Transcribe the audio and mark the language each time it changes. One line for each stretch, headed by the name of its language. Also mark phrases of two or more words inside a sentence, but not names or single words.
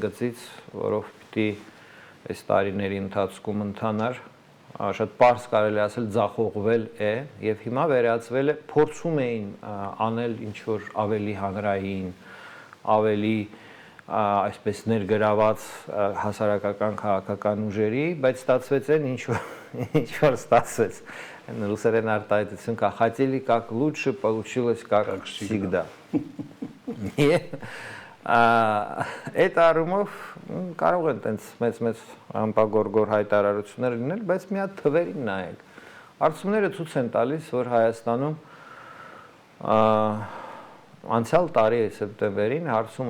Armenian: գծից, որով պիտի այս տարիների ընթացքում ընթանար, շատ պարզ կարելի ասել ձախողվել է եւ հիմա վերածվել է, փորձում էին անել ինչ որ ավելի հանրային, ավելի այսպես ներգրաված հասարակական քաղաքական ուժերի, բայց ստացվեց այն ինչ որ ստացվեց։ Ռուսերեն արտահայտություն կա,
Russian: хотели как лучше, получилось как всегда։
Armenian: Այդ առումով կարող են տենց մեծ ամպագորգոր հայտարարություններ լինել, բայց մի հատ թվերին նայեք։ Արդյունքները ցույց են տալիս, որ Հայաստանում անցյալ տարի սեպտեմբերին հարցումը